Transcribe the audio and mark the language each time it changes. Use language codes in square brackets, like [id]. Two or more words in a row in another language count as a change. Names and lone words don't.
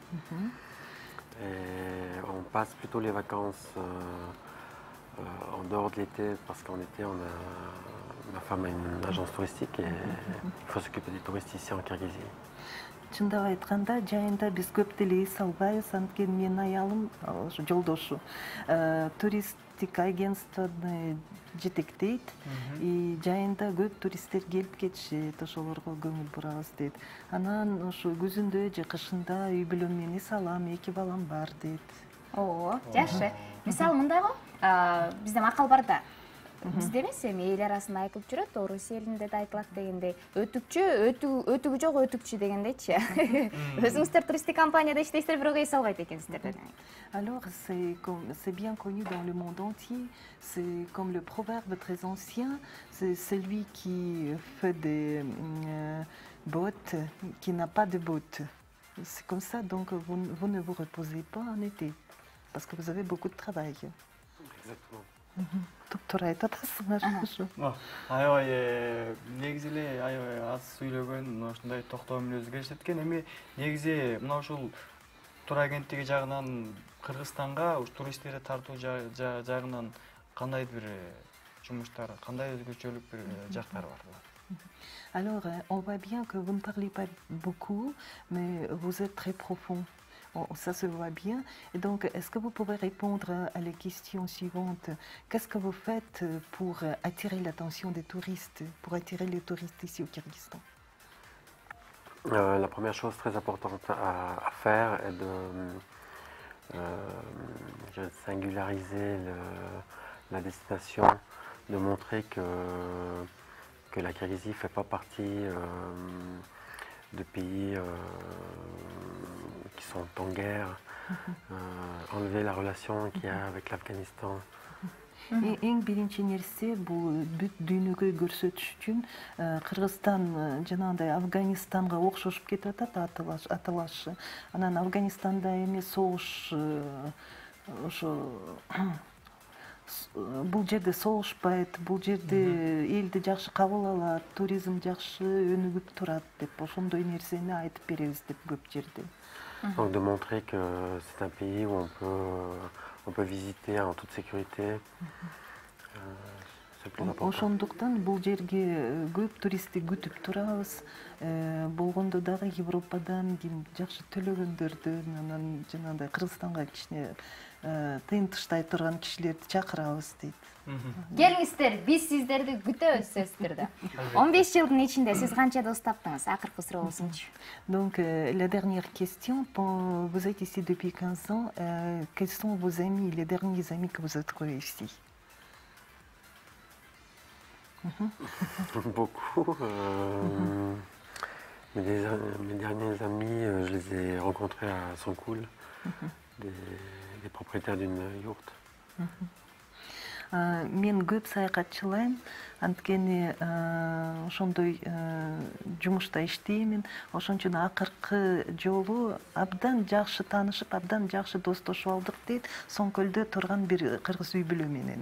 [fr] Et on passe plutôt les vacances en dehors de l'été, parce qu'en été, ma femme a une agence touristique et il faut s'occuper des touristes ici en Kirghizie. [ky] Чындап айтканда, жайында биз көп деле эс албайбыз, анткени менин аялым, жолдошу, туристтик агентствоны жетектейт. И жайында көп туристтер келип кетишет, ошолорго көңүл бурабыз дейт. Анан ошо күзүндө же кышында үй бүлөм менен эс алам, 2 балам бар дейт. Оо, жакшы. Мисалы мындайго, бизде макал бар да. Бизде эмес, эми эл арасында айтылып жүрөт, орус элинде да айтылат дегендей, өтүкчү, өтүгү жок өтүкчү дегендейчи. Өзүңүздөр туристтик компанияда иштейсиздер, бирок эс албайт экенсиздер да. [fr] Alors, c'est bien connu dans le monde entier. C'est comme le proverbe très ancien. C'est celui qui fait des bottes, qui n'a pas de bottes. C'est comme ça, donc vous ne vous reposez pas en été, parce que vous avez beaucoup de travail. Exactement. [ky] Туптура айтып атасыңар ушу. Аябай негизи эле аябай аз сүйлөгөн, ушундай токтоо мүнөзгө келишет экен. Эми негизи мына ушул тур агенттиги жагынан Кыргызстанга туристтерди тартуу жагынан кандай бир жумуштар, кандай өзгөчөлүк бир жактары бар? [fr] Alors, on voit bien que vous ne parlez pas beaucoup, mais vous êtes très profond. Ça se voit bien. Et donc, est-ce que vous pouvez répondre à la question suivante? Qu'est-ce que vous faites pour attirer l'attention des touristes, pour attirer les touristes ici au Kyrgyzstan? La première chose très importante à faire est de singulariser la destination, de montrer que la Kyrgyzstan ne fait pas partie de pays qui sont en guerre, enlever la relation qu'il y a avec l'Afghanistan. [ky] Эң биринчи нерсе бул бүт дүйнөгө көрсөтүш үчүн Кыргызстан жанагындай Афганистанга окшошуп кетип атат аталашы. Анан Афганистанда эми согуш ошо бул жерде согушпайт, бул жерде элди жакшы кабыл алат, туризм жакшы өнүгүп турат деп ошондой нерсени айтып беребиз деп көп жерде. [fr] Donc de montrer que c'est un pays où on peut visiter en toute sécurité. C'est plus important. [ky] Ошондуктан бул жерге көп туристти күтүп турабыз. Болгондо дагы Европадан ким жакшы төлөгөндөрдөн, анан жанагындай Кыргызстанга кичине тыйын тыштай турган кишилерди чакырабыз дейт. Келиңиздер, биз сиздерди күтөбүз сөздөр да. 15 жылдын ичинде сиз канча дос таптыңыз? Акыркы суроо болсунчу. [fr] Donc la dernière question, vous êtes ici depuis 15 ans, quels sont vos amis, les derniers amis que vous avez trouvés ici? Beaucoup. Mes derniers amis, je les ai rencontrés à Sonkoul, des propriétaires d'une yourte. [ky] Мен көп саякатчылайм, анткени ошондой жумушта иштеймин. Ошон үчүн акыркы жолу абдан жакшы таанышып, абдан жакшы достошуп алдык дейт. Сонкөлдө турган бир кыргыз үй бүлө менен.